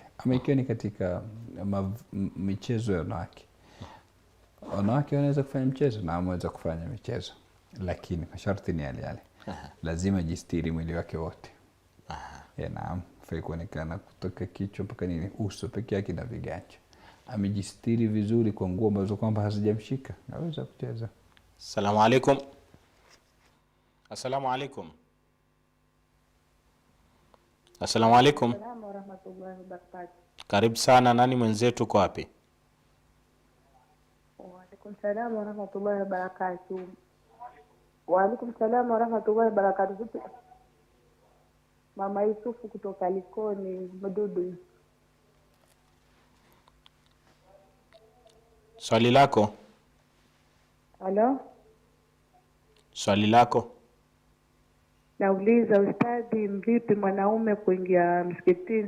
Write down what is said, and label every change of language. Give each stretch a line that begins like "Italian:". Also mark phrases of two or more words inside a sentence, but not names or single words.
Swahili: Ama ikiwa ni katika michezo ya wanawake, wanaweza kufanya mchezo na wanaweza kufanya michezo, lakini masharti ni yale. Lazima jistiri mwili wake wote. Naam, fai kuonekana kutoka kichwa mpaka uso peke yake na viganja. Amejistiri vizuri kwa nguo ambazo kwamba hazijamshika, naweza kucheza.
Arabic: السلام عليكم. السلام عليكم. السلام عليكم. السلام ورحمة الله وبركاته.
Swahili: Karibu sana, nani mwenzetu, uko wapi?
Arabic: وعليكم السلام ورحمة الله وبركاته. وعليكم السلام ورحمة الله وبركاته.
Swahili: Mama Yusufu kutoka Likoni, Mdudu. Swali lako? Halo? Swali lako? Nauliza ustadhi, vipi mwanaume kuingia msikitini?